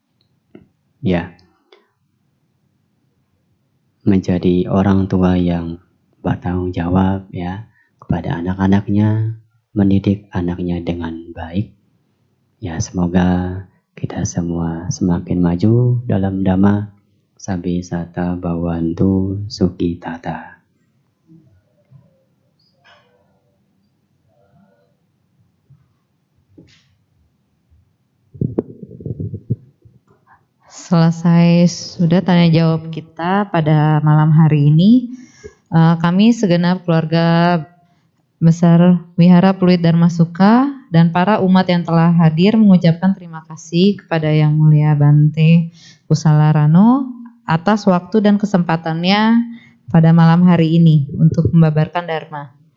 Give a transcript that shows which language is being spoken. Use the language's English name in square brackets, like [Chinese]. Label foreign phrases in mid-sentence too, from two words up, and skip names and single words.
[Indonesian] menjadi orang tua yang bertanggung jawab kepada anak-anaknya, mendidik anaknya dengan baik. Ya, semoga kita semua semakin maju dalam Dhamma. [Pali] Sabbi satta bhavantu sukhitata. [Indonesian] Selesai sudah tanya jawab kita pada malam hari ini. Kami segenap keluarga besar Wihara Pluit Dharmasuka dan para umat yang telah hadir mengucapkan terima kasih kepada Yang Mulia Bante Kusalarano atas waktu dan kesempatannya pada malam hari ini untuk membabarkan Dharma.